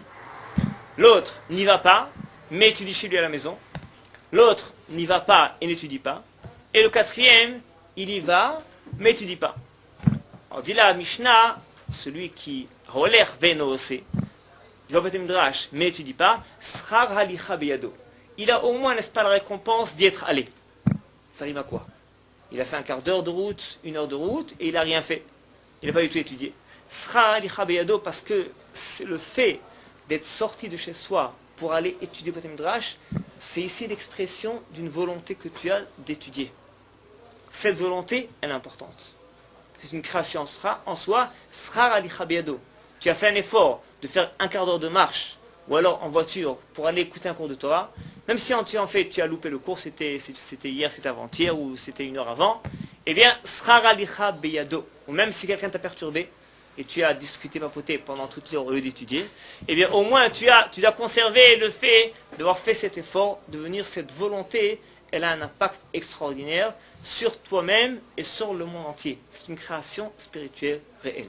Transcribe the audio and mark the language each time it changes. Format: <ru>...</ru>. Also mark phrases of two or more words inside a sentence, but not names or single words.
<fr>L'autre n'y va pas, mais étudie chez lui à la maison. L'autre n'y va pas et n'étudie pas. Et le 4e, il y va, mais n'étudie pas. Alors dit la Mishnah, celui qui</fr> <he>הולך ואינו עושה,</he> <fr>il va au Bet Midrash, mais n'étudie pas,</fr> <he>שכר הליכה בידו.</he> <fr>Il a au moins, n'est-ce pas, la récompense d'y être allé. Ça rime à quoi? Il a fait un quart d'heure de route, 1 heure de route, et il n'a rien fait. Il n'a pas du tout étudié.</fr> <he>שכר הליכה בידו,</he> <fr>parce que c'est le fait d'être sorti de chez soi pour aller étudier Bet Midrash, c'est ici l'expression d'une volonté que tu as d'étudier. Cette volonté, elle est importante. C'est une création en soi,</fr> <he>שכר הליכה בידו.</he> <fr>Tu as fait un effort de faire un quart d'heure de marche, ou alors en voiture, pour aller écouter un cours de Torah, même si tu as loupé le cours, c'était hier, c'était avant-hier, ou c'était 1 heure avant, eh bien,</fr> <he>שכר הליכה בידו.</he> <fr>Ou même si quelqu'un t'a perturbé, et tu as discuté, papoté pendant toute l'heure au lieu d'étudier, eh bien au moins tu dois conserver le fait d'avoir fait cet effort, de venir cette volonté, elle a un impact extraordinaire sur toi-même et sur le monde entier. C'est une création spirituelle réelle.</fr>